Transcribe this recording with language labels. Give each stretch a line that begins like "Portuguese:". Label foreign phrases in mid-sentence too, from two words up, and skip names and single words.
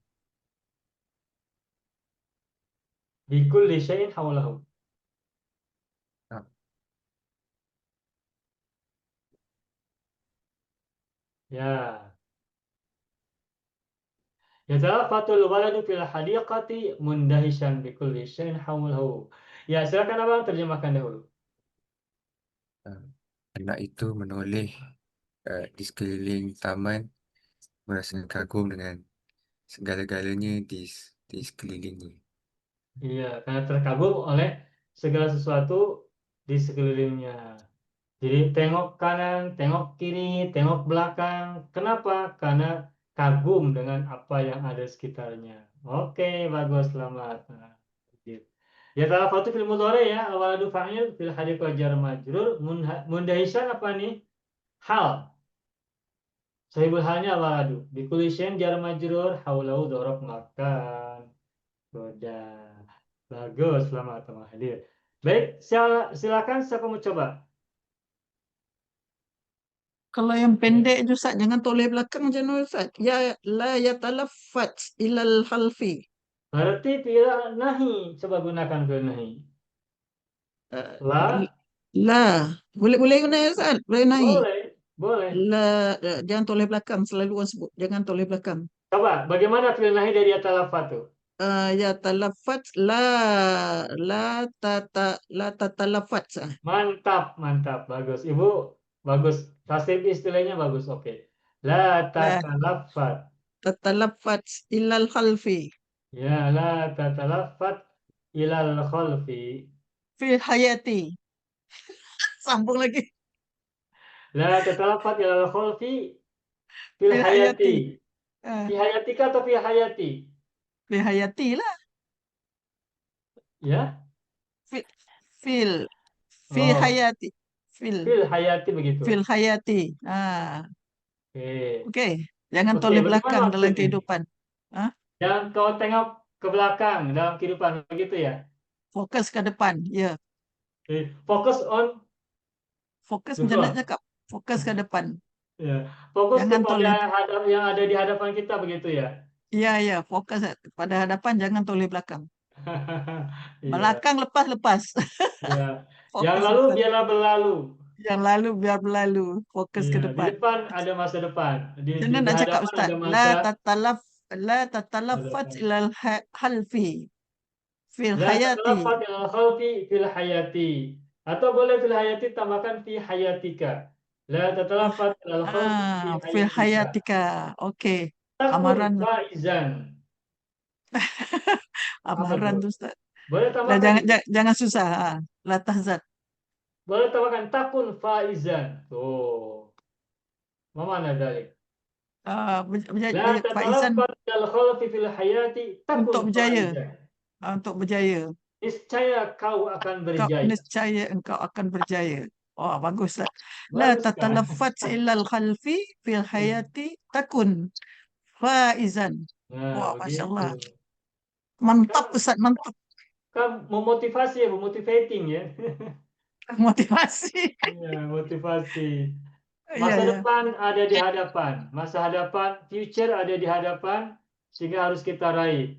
Arabic: بكل شيء حوله. Ah.
Malay: Ya.
Arabic: يتلفت الولد في الحديقة مندهشا بكل شيء حوله.
Malay: Ya, silakan Abang terjemahkan dahulu. Anak itu menoleh di sekeliling taman, merasa kagum dengan segala-galanya di sekelilingnya. Iya, karena terkagum oleh segala sesuatu di sekelilingnya. Jadi tengok kanan, tengok kiri, tengok belakang. Kenapa? Karena kagum dengan apa yang ada sekitarnya. Oke, bagus, selamat. Nah, gitu.
Arabic: يتلفت في المضارع
Malay: ya,
Arabic: الولد فاعل في الحديقة جار مجرور.
Malay: Mundahisan apa nih? Hal. Sahibul halnya awaladu.
Arabic: بكل شيء جار مجرور حوله ظرف مكان.
Malay: Sudah. Bagus, selamat teman hadir. Baik, silakan siapa mau coba? Kalau yang pendek je Ustaz, jangan toleh belakang je no Ustaz.
Arabic: يا لا يتلفت إلى الخلف.
Malay: Berarti tidak nahi. Coba gunakan
Arabic: فعل نهي. Uh, لا, لا.
Malay: Boleh guna Ustaz? Boleh nahi. boleh. La, jangan toleh belakang, selalu orang sebut. Jangan toleh belakang. Coba, bagaimana
Arabic: فعل نهي
Malay: dari yatalafatu?
Arabic: يتلفت لا تتلفت.
Malay: Mantap, bagus. Ibu, bagus. Tasrif istilahnya bagus, oke.
Arabic: لا لا تتلفت. تتلفت إلى الخلف. Ya, لا تتلفت إلى الخلف. في الحياة.
Malay: Sambung lagi.
Arabic: لا تتلفت إلى الخلف في في الحياة. الحياة. في حياتك atau في الحياة? في الحياة lah.
Malay: Ya,
Arabic: في Oh. الحياة. في في الحياة begitu. في الحياة.
Malay: Oke. Oke. Jangan Oke, toleh bagaimana belakang dalam maksudnya? kehidupan. Jangan kau tengok ke belakang dalam kehidupan, begitu ya? Fokus ke depan. Ya. Fokus on, Fokus Betul. macam nak cakap. Fokus ke depan. ya. Fokus Jangan kepada yang ada di hadapan kita, begitu ya? Ya. Fokus pada hadapan. Jangan toleh belakang. Iya, Belakang lepas. iya. Fokus Yang lalu depan. biarlah berlalu. Yang lalu biar berlalu. Fokus ke Iya, di depan. depan ada masa depan. Di Jangan nak cakap hadapan Ustaz. ada
Arabic: لا
Malay: masa.
Arabic: لا تتلفت إلى الخلف في لا الحياة. تتلفت إلى الخلف في الحياة.
Malay: Atau boleh
Arabic: في الحياة
Malay: tambahkan
Arabic: في حياتك. لا تتلفت إلى الخلف في في حياتك. حياتك. أوكي. تكن
Malay: Amaran.
Arabic: فائزا. Apa
Malay: Amaran tuh? tuh Ustaz. Boleh Lah, tambahkan jangan, itu. jangan susah.
Arabic: لا تحزن.
Malay: Boleh tambahkan
Arabic: تكن فائزا.
Malay: Tuh. Mana dalik? La
Arabic: فائزا تتلفت إلى الخلف في الحياة
Malay: untuk
Arabic: تكن
Malay: berjaya.
Arabic: فائزا.
Malay: Untuk berjaya. Niscaya kau akan Kau berjaya. niscaya engkau akan berjaya. Oh, bagus Ustaz. La Bagus kan?
Arabic: تتلفت إلى الخلف في الحياة تكن فائزا.
Malay: Nah, Wah, Masya begitu. Allah. Mantap Ustaz, mantap. Kan memotivasi ya, memotivating ya. Motivasi. Ya, motivasi. Iya, Masa ya. depan ada di hadapan. Masa hadapan, future ada di hadapan, sehingga harus kita raih.